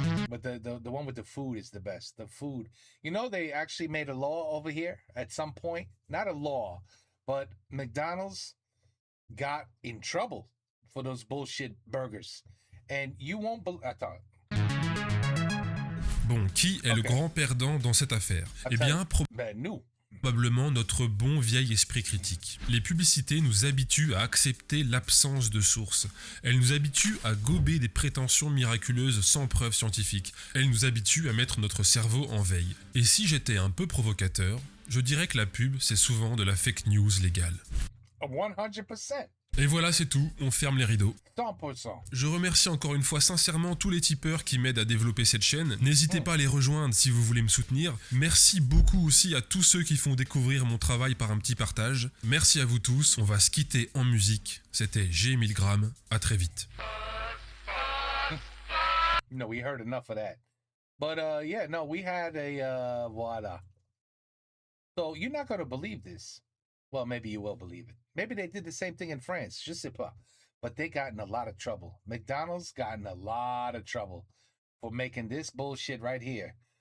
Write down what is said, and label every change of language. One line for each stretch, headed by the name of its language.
English: But the one with the food is the best. The food. You know, they actually made a law over here at some point. Not a law, but McDonald's got in trouble for those bullshit burgers. And you won't believe...
French: Attends. Bon, qui est le grand perdant dans cette affaire? Eh bien, nous. Probablement notre bon vieil esprit critique. Les publicités nous habituent à accepter l'absence de sources. Elles nous habituent à gober des prétentions miraculeuses sans preuve scientifique. Elles nous habituent à mettre notre cerveau en veille. Et si j'étais un peu provocateur, je dirais que la pub, c'est souvent de la fake news légale.
English: 100%.
French: Et voilà, c'est tout, on ferme les rideaux.
English: 100%.
French: Je remercie encore une fois sincèrement tous les tipeurs qui m'aident à développer cette chaîne. N'hésitez pas à les rejoindre si vous voulez me soutenir. Merci beaucoup aussi à tous ceux qui font découvrir mon travail par un petit partage. Merci à vous tous, on va se quitter en musique. C'était G. Milgram, à très vite.
English: No, we heard enough of that. But yeah, no, we had a voila. So you're not going to believe this. Well, maybe you will believe it. Maybe they did the same thing in France,
French: je sais pas.
English: But they got in a lot of trouble. McDonald's got in a lot of trouble for making this bullshit right here.